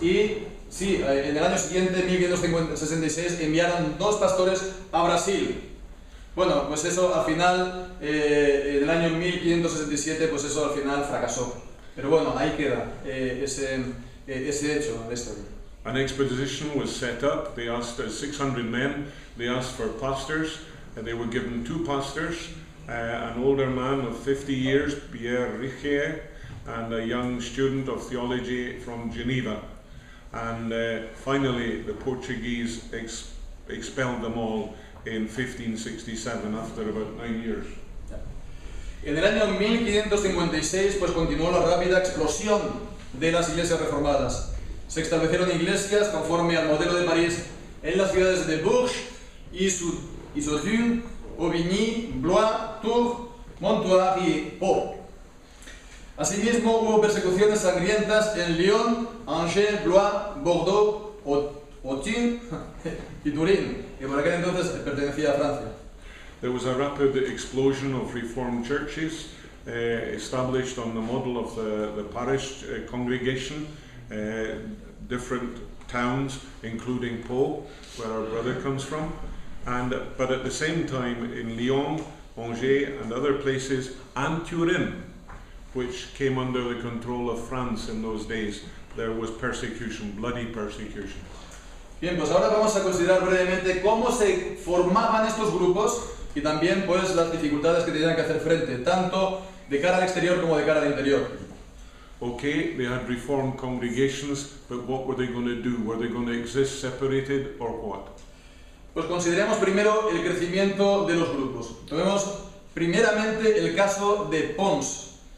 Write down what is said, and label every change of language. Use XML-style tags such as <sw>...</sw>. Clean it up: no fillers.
<es>Y sí, en el año siguiente, 1566, enviaron 2 pastores a Brasil. Bueno, pues eso al final, en el año 1567, pues eso al final fracasó. Pero bueno, ahí queda ese hecho en la historia.</es> <en>An expedition was set up. They asked 600 men. They asked for pastors. They were given 2 pastors, an older man of 50 years, Pierre Richier, and a young student of theology from Geneva. And finally, the Portuguese expelled them all in 1567, after about 9 years.</en> <es>En el año 1556, pues continuó la rápida explosión de las iglesias reformadas. Se establecieron iglesias conforme al modelo de París en las ciudades de Bourges, Issoudun, Aubigny, Blois, Tours, Montoire y Pau. Asimismo, hubo persecuciones sangrientas en Lyon, Angers, Blois, Bordeaux, Autun y Turín, que por aquel entonces pertenecía a Francia.</es> <en>There was a rapid explosion of Reformed churches established on the model of the parish congregation, different towns, including Pau, where our brother comes from. But at the same time, in Lyon, Angers, and other places, and Turin, which came under the control of France in those days, there was persecution, bloody persecution.</en> <es>Bien, pues ahora vamos a considerar brevemente cómo se formaban estos grupos y también pues las dificultades que tenían que hacer frente, tanto de cara al exterior como de cara al interior.</es> <en>Okay, they had reformed congregations, but what were they going to do? Were they going to exist separated or what?</en> <es>Pues consideremos primero el crecimiento de los grupos. Tomemos primeramente el caso de Pons.</es>